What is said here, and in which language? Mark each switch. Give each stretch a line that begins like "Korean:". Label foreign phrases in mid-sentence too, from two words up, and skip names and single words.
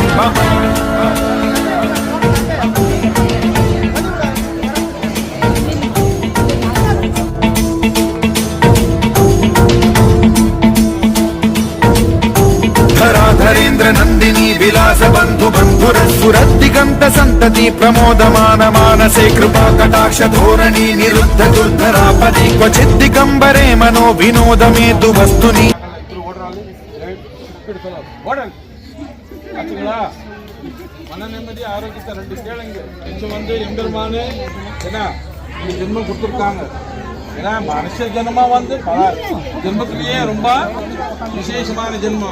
Sanskrit: धरेन्द्र नंदिनी विलास बंधु बंधुरस्फुरद्दिगंत संतति प्रमोदमान मानसे कृपा कटाक्ष धोरणी निरुद्ध दुर्धरापदि क्वचित् दिगंबरे मनो विनोदमेतु वस्तुनि
Tamil: மன நிம்மதி ஆரோக்கியத்தை ரெண்டு கேளுங்க. இது வந்து எம்பெருமானே ஏன்னா இந்த ஜென்மம் கொடுத்துருக்காங்க. ஏன்னா மனுஷ ஜென்மா வந்து பல ஜென்மத்திலேயே ரொம்ப விசேஷமான ஜென்மம்.